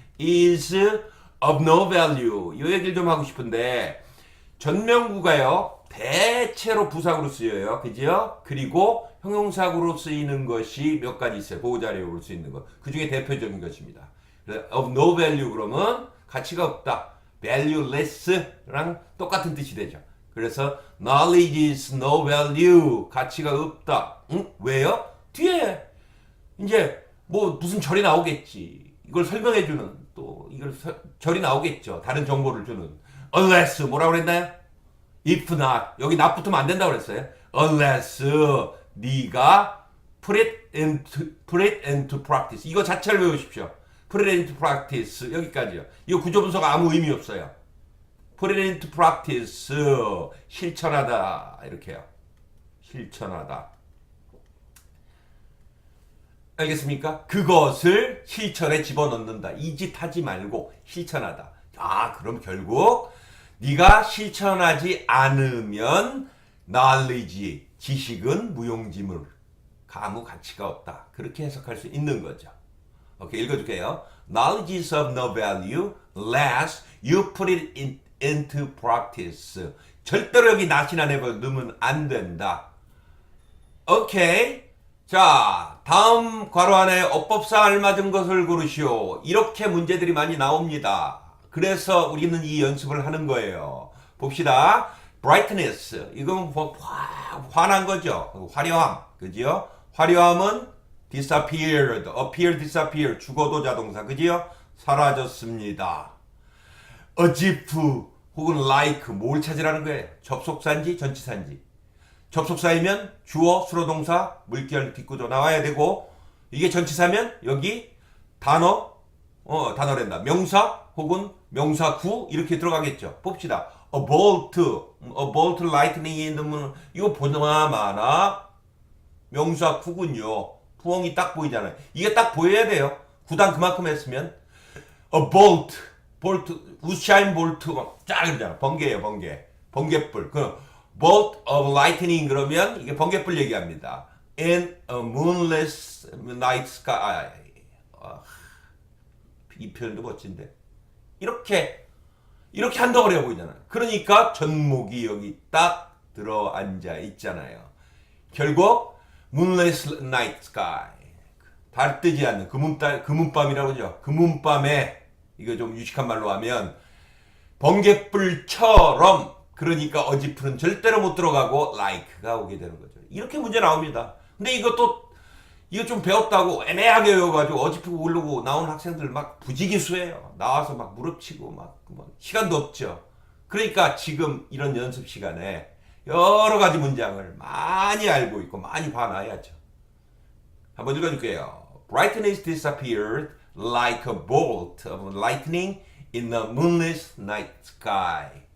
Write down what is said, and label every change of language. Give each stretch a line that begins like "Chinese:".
English: is of no value.
Korean: 이 얘기를 좀 하고 싶은데 전명구가요 대체로 부사구로 쓰여요. 그죠? 그리고 형용사구로 쓰이는 것이 몇 가지 있어요. 보호자료로 쓰이는 것. 그 중에 대표적인 것입니다. of no value 그러면 가치가 없다. valueless랑 똑같은 뜻이 되죠. 그래서
English: knowledge is no value.
Korean: 가치가 없다. 응? 왜요? 뒤에 이제 뭐 무슨 절이 나오겠지. 이걸 설명해주는 또 이걸 절이 나오겠죠. 다른 정보를 주는. unless 뭐라고 그랬나요? if not 여기 not 붙으면 안 된다고 그랬어요.
English: unless
Korean: 네가
English: put it into practice.
Korean: 이거 자체를 외우십시오.
English: put it into practice
Korean: 여기까지요. 이거 구조 분석가 아무 의미 없어요.
English: put it into practice
Korean: 실천하다 이렇게요. 실천하다. 알겠습니까? 그것을 실천에 집어넣는다. 이 짓 하지 말고 실천하다. 아, 그럼 결국 네가 실천하지 않으면 knowledge, 지식은 무용지물, 아무 가치가 없다. 그렇게 해석할 수 있는 거죠. 오케이, 읽어줄게요.
English: Knowledge is of no value unless you put it into practice.
Korean: 절대로 여기 not이나 never 넣으면 안 된다. 오케이. 자, 다음 괄호 안에 어법상 알맞은 것을 고르시오. 이렇게 문제들이 많이 나옵니다. 그래서 우리는 이 연습을 하는 거예요. 봅시다. brightness. 이건 환한 거죠. 화려함. 그지요? 화려함은 disappeared. appear, disappear. 죽어도 자동사. 그지요? 사라졌습니다. as if 혹은 like. 뭘 찾으라는 거예요? 접속사인지 전치사인지. 접속사이면 주어, 수로동사, 물결, 뒷구조 나와야 되고 이게 전치사면 여기 단어란다. 명사 혹은 명사구 이렇게 들어가겠죠. 봅시다.
English: a bolt lightning in the moon.
Korean: 이거 보나마나 명사구군요. 부엉이 딱 보이잖아요. 이게 딱 보여야 돼요. 구단 그만큼 했으면 a bolt 우샤인 볼트 쫙 그러잖아. 번개예요, 번개불. 그
English: bolt of lightning
Korean: 그러면 이게 번개불 얘기합니다.
English: in a moonless night sky.
Korean: 이 표현도 멋진데. 이렇게 한덩어리가 보이잖아요. 그러니까 전목이 여기 딱 들어앉아 있잖아요. 결국
English: moonless night sky.
Korean: 달 뜨지 않는 금은밤이라고 하죠. 금은밤에 이거 좀 유식한 말로 하면 번개불처럼 그러니까 어지프는 절대로 못 들어가고 like가 오게 되는 거죠. 이렇게 문제 나옵니다. 근데 이거 좀 배웠다고 애매하게 외워가지고 어지프 모르고 나오는 학생들 막 부지기수예요. 나와서 막 무릎치고 막 시간도 없죠. 그러니까 지금 이런 연습 시간에 여러 가지 문장을 많이 알고 있고 많이 봐놔야죠. 한번 읽어줄게요.
English: Brightness disappeared like a bolt of lightning in the moonless night sky.